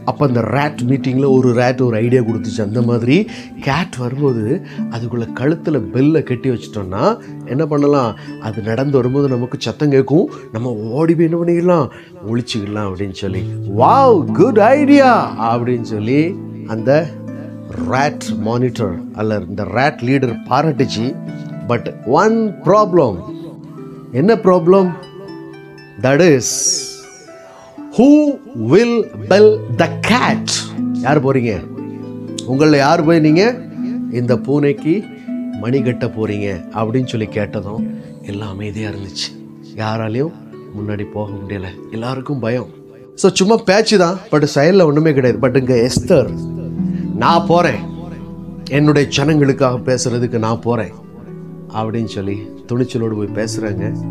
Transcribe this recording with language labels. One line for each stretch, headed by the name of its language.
Tamil: அப்போ அந்த ரேட் மீட்டிங்கில் ஒரு ரேட் ஒரு ஐடியா கொடுத்துச்சு. அந்த மாதிரி கேட் வரும்போது அதுக்குள்ளே கழுத்தில் பெல்லை கட்டி வச்சிட்டோம்னா என்ன பண்ணலாம், அது நடந்து வரும்போது நமக்கு சத்தம் கேட்கும், நம்ம ஓடி போய் என்ன பண்ணிக்கலாம், ஒழிச்சிக்கலாம் அப்படின்னு சொல்லி. வாவ், குட் ஐடியா அப்படின்னு சொல்லி அந்த ரேட் மானிட்டர் அல்ல இந்த rate leader பாராட்டுச்சு.
English: But one problem.
Tamil: என்ன problem?
English: That is, who will bell the cat?
Tamil: யார் போறீங்க? உங்களில் யார் போய் நீங்கள் இந்த பூனைக்கு மணி கட்ட போறீங்க அப்படின்னு சொல்லி கேட்டதும் எல்லாம் அமைதியாக இருந்துச்சு. யாராலையும் முன்னாடி போக முடியலை, எல்லாருக்கும் பயம். ஸோ சும்மா பேச்சு தான், பட் செயலில் ஒன்றுமே கிடையாது. பட் இங்கே எஸ்தர், நான் போகிறேன், என்னுடைய ஜனங்களுக்காக பேசுகிறதுக்கு நான் போகிறேன் அப்படின்னு சொல்லி துணிச்சலோடு போய் பேசுகிறாங்க.